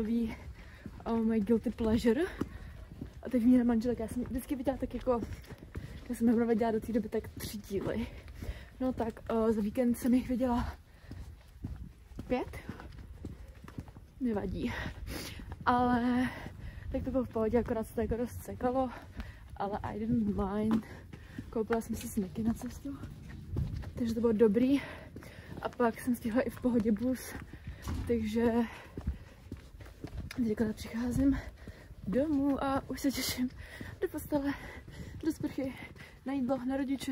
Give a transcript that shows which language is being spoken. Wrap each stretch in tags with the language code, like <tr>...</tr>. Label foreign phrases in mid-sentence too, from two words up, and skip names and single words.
<cs>nový</cs> <en>my guilty pleasure</en> <cs>a teď výměna manželek, já jsem vždycky viděla tak jako, já jsem Emma dělala do té doby tak 3 díly, no tak za víkend jsem jich viděla 5, nevadí, ale tak to bylo v pohodě, akorát se to jako dost sekalo, ale</cs> <en>I didn't mind.</en> <cs>Koupila jsem si snacky na cestu, takže to bylo dobrý. A pak jsem stihla i v pohodě bus, takže teď akorát přicházím domů a už se těším do postele, do sprchy, na jídlo, na rodiče.</cs>